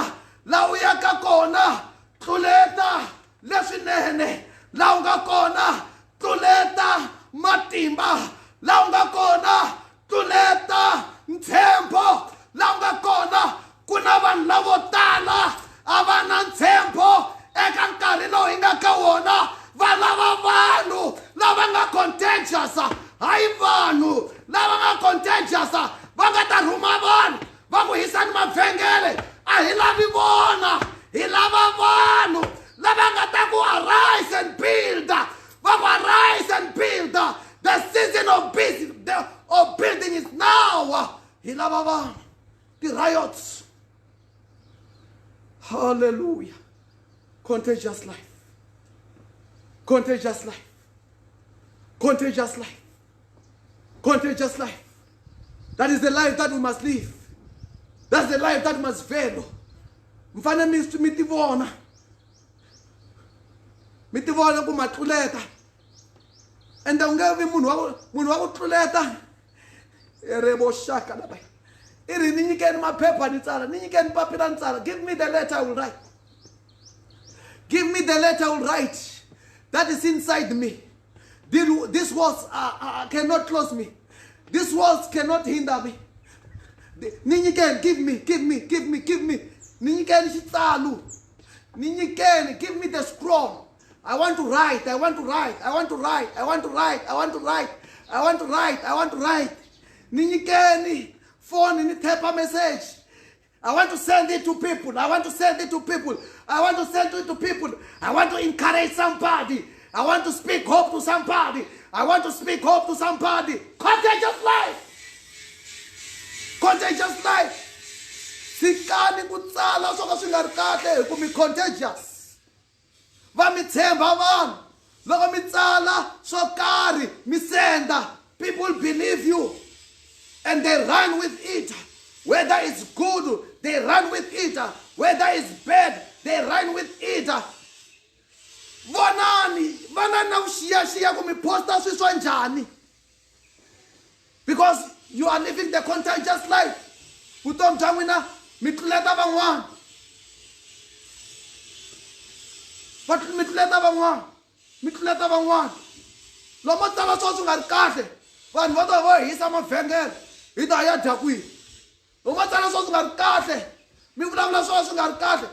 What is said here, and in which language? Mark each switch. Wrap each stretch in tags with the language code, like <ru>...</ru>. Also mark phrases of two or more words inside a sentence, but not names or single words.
<ts>Laha u yaka kona tluleta leswinene, laha u nga kona tluleta matimba, laha u nga kona tluleta ntshembo, laha u nga kona ku na vanhu lavo tala a va na ntshembo eka nkarhi lowu hi nga ka wona. Va lava vanhu lava nga contagious, hayi vanhu lava nga contagious va nga ta rhuma vanhu va ku hisani mavhengele. A hi lavi vona, hi lava vanhu lava nga ta ku</ts> <en>arise and build.</en> <ts>Va ku</ts> <en>arise and build. The season of building is now.</en> <ts>Hi lava vanhu,</ts> <en>the riots. Hallelujah. Contagious life. Contagious life. Contagious life. Contagious life. That is the life that we must live. That's the life that we must follow.</en> <ts>Mfane mi tivona ku matluleta. And u nge vi munhu wa ku tluleta. Erebo shaka la baya. Iri ni nyikeni maphepha ni tsala, ni nyikeni papila ni tsala.</ts> <en>Give me the letter I will write. Give me the letter I will write. That is inside me. These words cannot close me. These words cannot hinder me.</en> <ts>Ninyikeni,</ts> <en>give me.</en> <ts>Ninyikeni xitsalu. Ninyikeni,</ts> <en>give me the scroll. I want to write.</en> <ts>Ninyikeni, phone ni</ts> <en>type a message. I want to send it to people. I want to send it to people. I want to encourage somebody. I want to speak hope to somebody. Contagious life.</en> <ts>Sikani kutsala swo ka swi nga ri kahle hi ku mi contagious. Va mi tshemba vanhu. Loko mi tsala swo karhi mi senda,</ts> <en>people believe you and they run with it. Whether it's good, they run with it. Whether it's bad, they run with it.</en> <ts>Vonani na kuxiyaxiya ku mi posta swi swa njhani.</ts> <en>Because you are living the contagious life.</en> <ts>Vutomi bya n'wina mi tluleta van'wana. Mi tluleta van'wana. Lomo tsala swo swi nga ri kahle. Vanhu va ta va hisa mavhengele. Hi ta ya dya kwihi? Lomo tsala swo swi nga ri kahle. Mi vulavula swo swi nga ri kahle.</ts>